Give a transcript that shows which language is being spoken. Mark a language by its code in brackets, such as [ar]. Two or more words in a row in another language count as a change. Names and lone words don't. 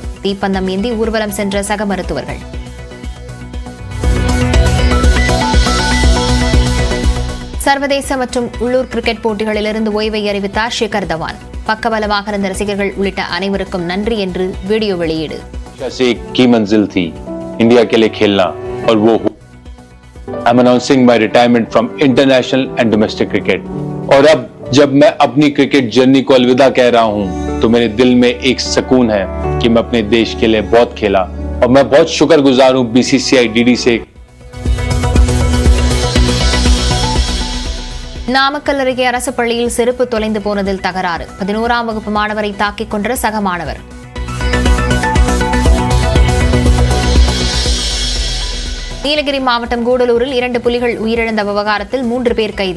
[ta] தீப்பந்தம் ஏந்தி ஊர்வலம் சென்ற சக மருத்துவர்கள். சர்வதேச மற்றும் உள்ளூர் கிரிக்கெட் போட்டிகளிலிருந்து ஓய்வை அறிவித்தார் ஷிகர் தவான். பக்கபலமாக இருந்த ரசிகர்கள் உள்ளிட்ட அனைவருக்கும் நன்றி என்று வீடியோ வெளியீடு. [en] I'm announcing my retirement from international and domestic cricket. [hi] और अब जब मैं अपनी [en] cricket journey [hi] को अलविदा कह रहा हूं, तो मेरे दिल में एक सुकून है कि मैं अपने देश के लिए बहुत खेला और मैं बहुत शुक्रगुजार हूं BCCI DD से. [ta] நாமக்கல் அருகே அரசு பள்ளியில் செருப்பு தொலைந்து போனதில் தகராறு. 11ஆம் வகுப்பு மாணவரை தாக்கிக் கொன்ற சக மாணவர். நீலகிரி மாவட்டம் கூடலூரில் 2 புலிகள் உயிரிழந்த விவகாரத்தில் 3 பேர் கைது.